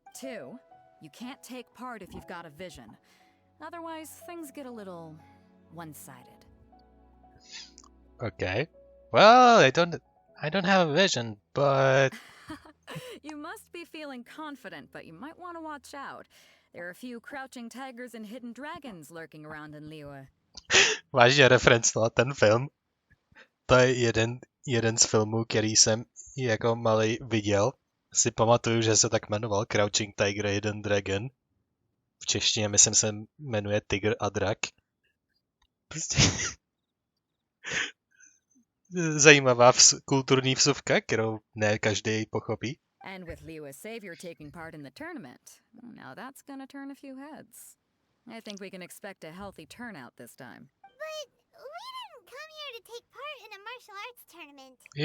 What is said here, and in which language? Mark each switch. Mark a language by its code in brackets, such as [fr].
[en] 2, you can't take part if you've got a vision. Otherwise, things get a little one-sided. Okay. Well, I don't have a vision, but You must be feeling confident, but you might want to watch out. There are a few crouching tigers and hidden dragons lurking around in Liyue. [cs] vážně reference na ten film. To je jeden z filmů, který jsem jako malý viděl. Si pamatuju, že se tak jmenoval Crouching Tiger, Hidden Dragon. V češtině myslím se jmenuje Tygr a drak. Prostě zajímavá kulturní vsuvka, kterou ne každý pochopí. [en] And with Liyue's savior taking part in the tournament, now that's gonna turn a few heads. I think we can expect a healthy turnout this time. But we didn't come here to take part in a martial arts tournament.